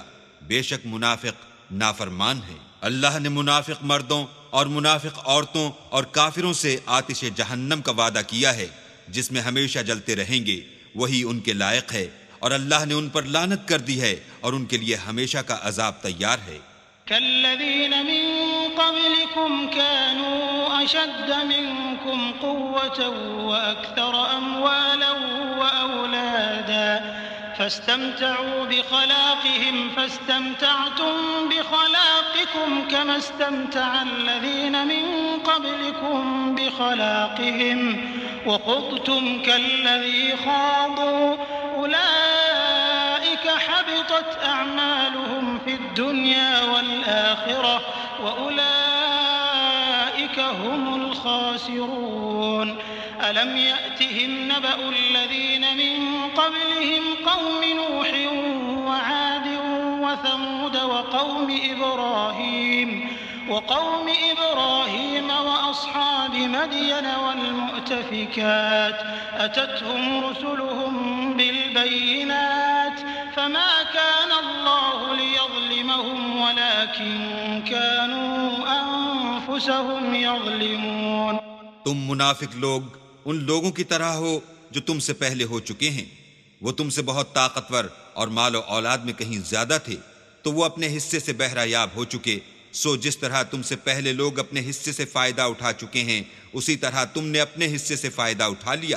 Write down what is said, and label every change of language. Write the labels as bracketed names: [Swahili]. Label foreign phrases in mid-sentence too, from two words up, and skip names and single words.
[Hindi] बेशक मुनाफिक नाफरमान है। अल्लाह ने मुनाफिक मर्दों और मुनाफिक औरतों और काफिरों से आतिश जहन्नम का वादा किया है जिसमें हमेशा जलते रहेंगे। वही उनके लायक है और अल्लाह ने उन पर लानत कर दी है और उनके लिए हमेशा का अजाब तैयार है। [Arabic] كالذين من قبلكم كانوا أشد منكم قوة وأكثر أموالا وأولادا فاستمتعوا بخلاقهم فاستمتعتم بخلاقكم كما استمتع الذين من قبلكم بخلاقهم وخضتم كالذي خاضوا أولئك حبطت أعمالهم في الدنيا والآخرة وأولئك هم الخاسرون. ألم يأتهم نبأ الذين من قبلهم قوم نوح وعاد وثمود وقوم إبراهيم وأصحاب مدين والمؤتفكات أتتهم رسلهم بالبينات فما كان الله ليظلمهم ولكن كانوا أنفسهم يظلمون. [Hindi] तुम मुनाफिक लोग उन लोगों की तरह हो जो तुमसे पहले हो चुके हैं। वो तुमसे बहुत ताकतवर और मालो औलाद में कहीं ज्यादा थे, तो वो अपने हिस्से से बहरायाब हो चुके। सो जिस तरह तुमसे पहले लोग अपने हिस्से से फायदा उठा चुके हैं, उसी तरह तुमने अपने हिस्से से फायदा उठा लिया।